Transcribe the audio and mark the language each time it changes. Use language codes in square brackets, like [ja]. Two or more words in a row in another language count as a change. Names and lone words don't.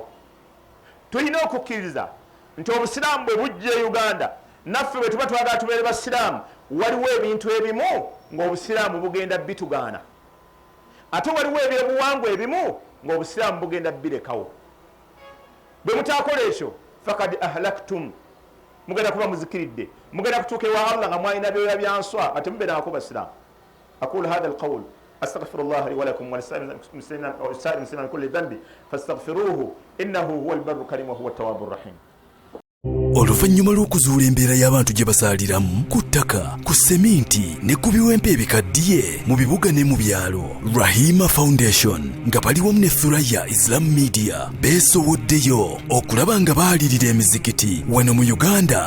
[lg] Tulina okukkiriza nti obusiraamu bwe bujja e Uganda, naffe bwe tuba twagala tubeere basiraamu, waliwo ebintu ebimu ng'obusiraamu bugenda bitugaana, ate waliwo ebyobuwangwa ebimu ng'obusiraamu bugenda birekawo. Bwe mutaakola ekyo [ar] فقد أهلكتم, [lg] mugenda kuba muzikiridde, mugenda kutuuka ewa Allah nga mwalina byoya byanswa nga temubeerangako basiraamu. [ar] أقول هذا القول أستغفر الله لي ولكم ولسائر المسلمين من كل ذنب فاستغفروه إنه هو البر الكريم وهو التواب الرحيم. [lg] Oluvannyuma lw'okuzuula embeera y'abantu gye basaaliramu ku ttaka, ku seminti ne ku biwempe ebikaddiye mu bibuga ne mu byalo. Rahima Foundation nga bali wamu ne Thuraya Islam Media beesowoddeyo okulaba nga baalirira emizikiti wano mu Uganda.